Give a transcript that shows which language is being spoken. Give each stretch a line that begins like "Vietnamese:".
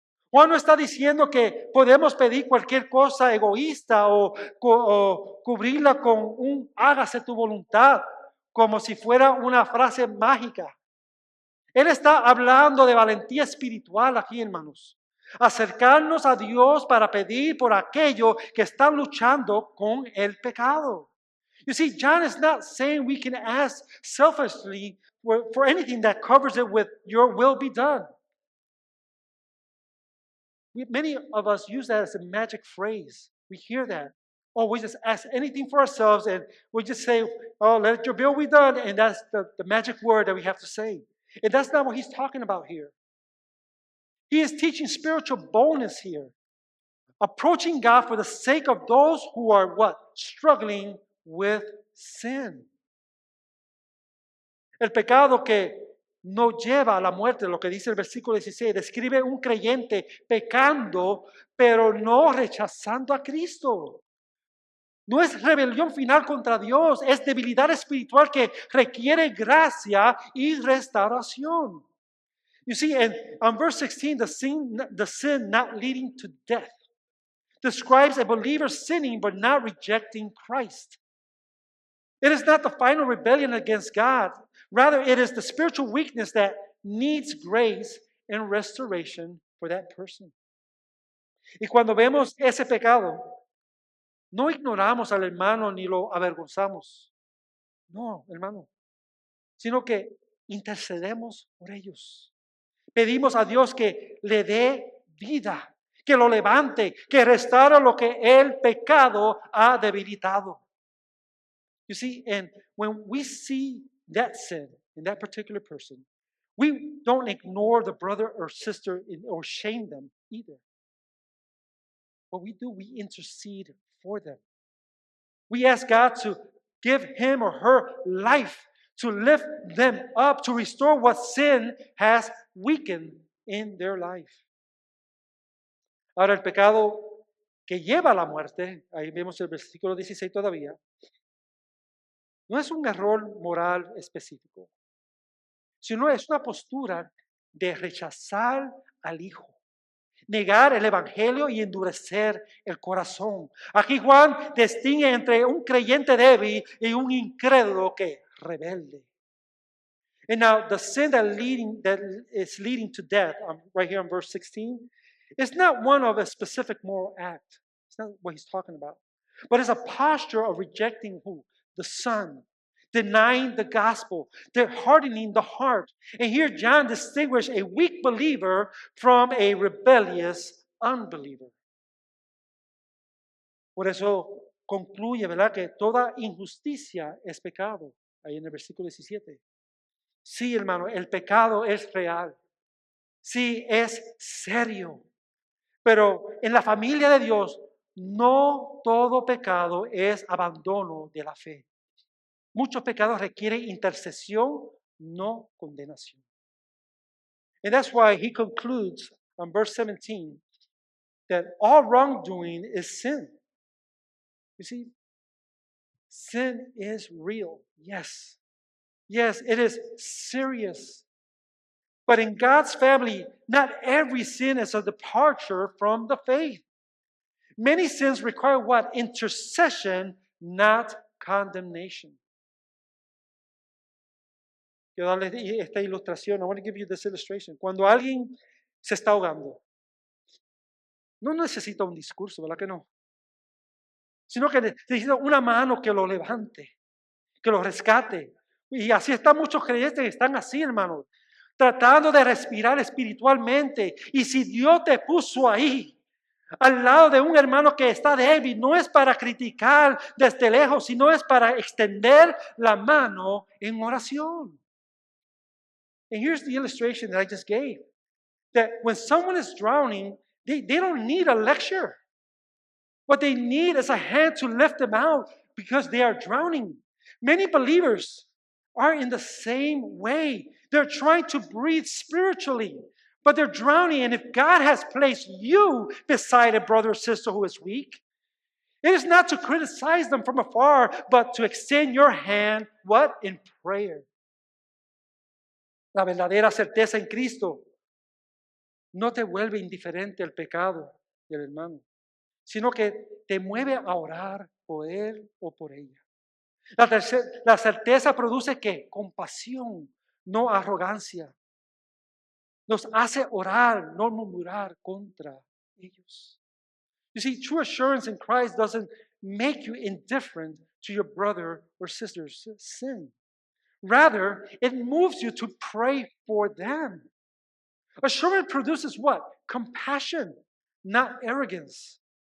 Spanish: Juan no está diciendo que podemos pedir cualquier cosa egoísta o cubrirla con un hágase tu voluntad, como si fuera una frase mágica. Él está hablando de valentía espiritual aquí, hermanos. Acercarnos a Dios para pedir por aquello que están luchando con el pecado.
English: You see, John is not saying we can ask selfishly for anything that covers it with your will be done. Many of us use that as a magic phrase. We hear that. Oh, we just ask anything for ourselves and we just say, oh, let your will be done. And that's the magic word that we have to say. And that's not what he's talking about here. He is teaching spiritual boldness here. Approaching God for the sake of those who are what? Struggling with sin.
Spanish: El pecado que no lleva a la muerte, lo que dice el versículo 16, describe un creyente pecando, pero no rechazando a Cristo. No es rebelión final contra Dios, es debilidad espiritual que requiere gracia y restauración.
English: You see, on verse 16, the sin not leading to death describes a believer sinning but not rejecting Christ. It is not the final rebellion against God. Rather, it is the spiritual weakness that needs grace and restoration for that person.
Spanish: Y cuando vemos ese pecado, no ignoramos al hermano ni lo avergonzamos. No, hermano. Sino que intercedemos por ellos. Pedimos a Dios que le dé vida, que lo levante, que restaure lo que el pecado ha debilitado.
English: You see, and when we see that sin in that particular person, we don't ignore the brother or sister or shame them either. What we do, we intercede for them. We ask God to give him or her life, to lift them up, to restore what sin has weakened in their life.
Spanish: Ahora, el pecado que lleva a la muerte, ahí vemos el versículo 16 todavía, no es un error moral específico, sino es una postura de rechazar al Hijo, negar el Evangelio y endurecer el corazón. Aquí Juan distingue entre un creyente débil y un incrédulo que rebelde.
English: And now the sin that is leading to death, right here in verse 16, is not one of a specific moral act. It's not what he's talking about. But it's a posture of rejecting who? The Son, denying the gospel, hardening the heart. And here John distinguishes a weak believer from a rebellious unbeliever.
Spanish: Por eso concluye, ¿verdad?, que toda injusticia es pecado, ahí en el versículo 17. Sí, hermano, el pecado es real. Sí, es serio. Pero en la familia de Dios, no todo pecado es abandono de la fe. Muchos pecados requieren intercesión, no condenación.
English: And that's why he concludes on verse 17 that all wrongdoing is sin. You see, Sin is real. Yes. Yes, it is serious. But in God's family, not every sin is a departure from the faith. Many sins require what? Intercession, not condemnation.
Spanish: Quiero darles esta ilustración.
English: I want to give you this illustration.
Spanish: Cuando alguien se está ahogando, no necesita un discurso, ¿verdad que no? Sino que necesita una mano que lo levante, que lo rescate. Y así están muchos creyentes que están así, hermanos, tratando de respirar espiritualmente. Y si Dios te puso ahí, al lado de un hermano que está débil, no es para criticar desde lejos, sino es para extender la mano en oración.
English: And here's the illustration that I just gave. That when someone is drowning, they don't need a lecture. What they need is a hand to lift them out because they are drowning. Many believers are in the same way. They're trying to breathe spiritually, but they're drowning. And if God has placed you beside a brother or sister who is weak, it is not to criticize them from afar, but to extend your hand, what? In prayer.
Spanish: La verdadera certeza en Cristo no te vuelve indiferente al pecado del hermano, sino que te mueve a orar por él o por ella. La certeza produce ¿qué? Compasión, no arrogancia. Nos hace orar, no murmurar contra ellos.
English: You see, true assurance in Christ doesn't make you indifferent to your brother or sister's sin. Rather, it moves you to pray for them. Assurance produces what? Compassion, not arrogance.